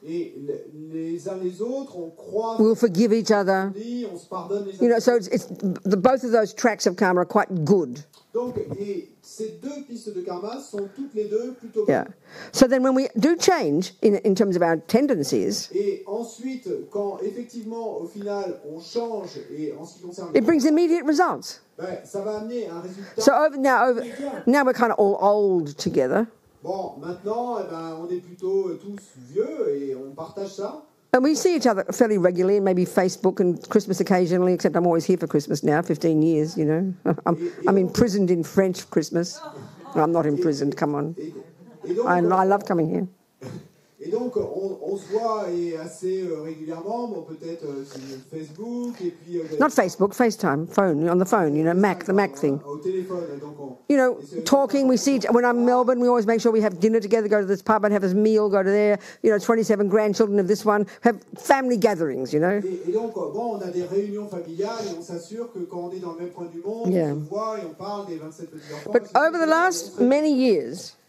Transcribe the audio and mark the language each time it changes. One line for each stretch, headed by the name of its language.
French: Et les uns les autres, on croit...
English: We will forgive each other.
French: On se pardonne les uns.
English: So both of those tracks of karma are quite good.
French: Donc, et ces deux pistes de karma sont toutes les deux plutôt bonnes.
English: Yeah. So then when we do change in terms of our tendencies,
French: et ensuite, quand effectivement, au final, on change, et en ce qui concerne...
English: it brings immediate results.
French: Ça va amener un résultat...
English: So now we're kind of all old together.
French: Bon, maintenant, on est plutôt tous vieux, et on partage ça.
English: And we see each other fairly regularly, maybe Facebook and Christmas occasionally, except I'm always here for Christmas now, 15 years, you know. I'm imprisoned in French Christmas. No, I'm not imprisoned, come on. I love coming here.
French: Et donc, on se voit assez régulièrement, bon, peut-être sur Facebook, et puis...
English: Not Facebook, FaceTime, phone, on the phone, you know, the Mac thing.
French: Au téléphone, donc
English: you know, talking, we see, when I'm in Melbourne, we always make sure we have dinner together, go to this pub and have this meal, go to there, you know, 27 grandchildren of this one, have family gatherings, you know.
French: Et donc, bon, on a des réunions familiales, et on s'assure que quand on est dans le même point du monde,
English: Yeah.
French: on se voit et on parle des 27 petits-enfants.
English: But over the last many years,